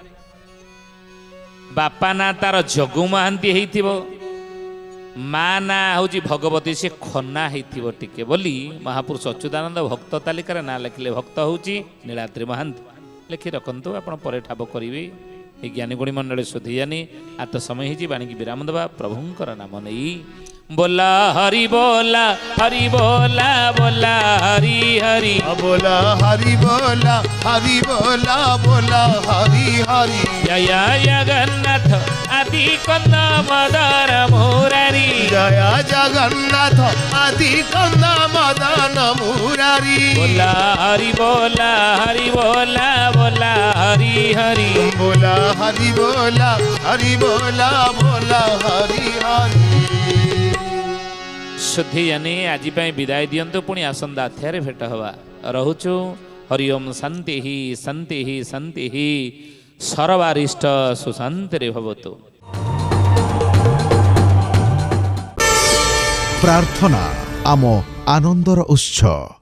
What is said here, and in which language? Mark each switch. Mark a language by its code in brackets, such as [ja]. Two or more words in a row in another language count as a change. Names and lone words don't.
[or] ବାପା ନାଁ ତାର ଜଗୁ ମହାନ୍ତି ହେଇଥିବ, ମା ନାଁ ହେଉଛି ଭଗବତୀ, ସେ ଖନା ହେଇଥିବ ଟିକେ ବୋଲି ମହାପୁରୁଷ ଅଚ୍ୟୁତାନନ୍ଦ ଭକ୍ତ ତାଲିକାରେ ନାଁ ଲେଖିଲେ ଭକ୍ତ ହେଉଛି ନୀଳାଦ୍ରି ମହାନ୍ତି। ଲେଖି ରଖନ୍ତୁ, ଆପଣ ପରେ ଠାବ କରିବେ। ଏ ଜ୍ଞାନୀ ଗୁଣୀ ମଣ୍ଡଳୀ ସୁଧି ଜାନି ଆତ ସମୟ ହେଇଛି ବାଣିକି ବିରାମ ଦେବା ପ୍ରଭୁଙ୍କର ନାମ ନେଇ। ବୋଲ ହରି ବୋଲ ହରି ବୋଲ ବୋଲ ହରି ହରି ବୋଲ ହରି ବୋଲ ହରି ବୋଲ ବୋଲ ହରି ହରି। ଜୟ ଜଗନ୍ନାଥ ଆଦି କନ୍ଦ ମଦନ ମୁରାରି। ଜୟ ଜଗନ୍ନାଥ ଆଦି କନ୍ଦ ମଦନ ମୁରାରି। ବୋଲ ହରି ବୋଲ ହରି ବୋଲ ବୋଲ ହରି ହରି। ବୋଲ ହରି ବୋଲ ହରି ବୋଲ ବୋଲ ହରି ହରି। ସୁଧୀ ଜାଣି ଆଜି ବିଦାୟ ଦିଅନ୍ତୁ, ପୁଣି ଆସନ୍ତା ଅଧ୍ୟାୟ ଭେଟ ହେବା। ରହୁଚୁ ହରି [sa] ओम शांति ही शांति ही शांति ही सर्वारिष्ट सुशांति भवतु। [or] ପ୍ରାର୍ଥନା ଆମ ଆନନ୍ଦର ଉତ୍ସ।